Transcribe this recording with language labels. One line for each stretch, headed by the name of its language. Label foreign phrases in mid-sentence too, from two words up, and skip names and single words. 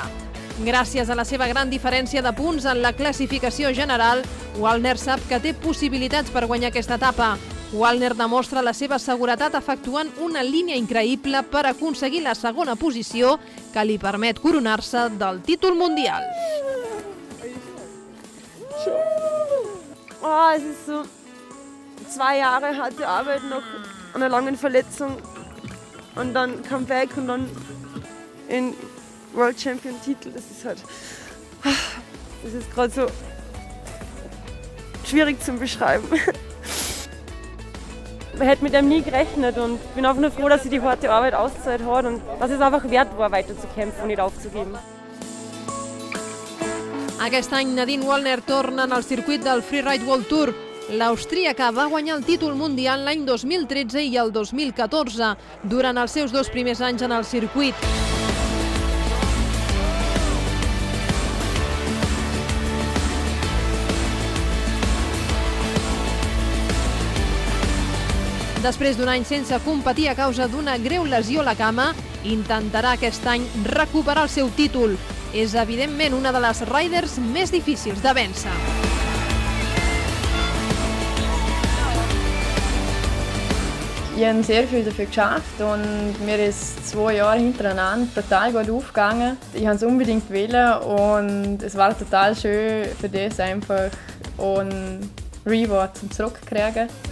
Catalan: Gràcies a la seva gran diferència de punts en la classificació general, Wagner sap que té possibilitats per guanyar aquesta etapa. Wagner demostra la seva seguretat efectuant una línia increïble per aconseguir la segona posició que li permet coronar-se del títol mundial.
German: Es ist so, 2 Jahre harte Arbeit nach einer langen Verletzung und dann Comeback und dann in
English: World Champion
German: Titel. Das ist gerade so schwierig zu beschreiben. Man hätte mit dem nie gerechnet und bin einfach nur froh, dass sie die harte Arbeit ausgezahlt hat und dass es einfach wert war, weiterzukämpfen und nicht aufzugeben.
Catalan: Aquest any Nadine Wallner torna en el circuit del Freeride World Tour. L'austríaca va guanyar el títol mundial l'any 2013 i el 2014, durant els seus 2 primers anys en el circuit. Després d'un any sense competir a causa d'una greu lesió a la cama, intentarà aquest any recuperar el seu títol. És evidentment una de les riders més difícils de vèncer.
German: Ich habe sehr viel dafür geschafft und mir ist 2 Jahre hintereinander total gut aufgegangen. Ich wollte es unbedingt wollen und es war total schön für das einfach einen Reward zum Zurückkriegen.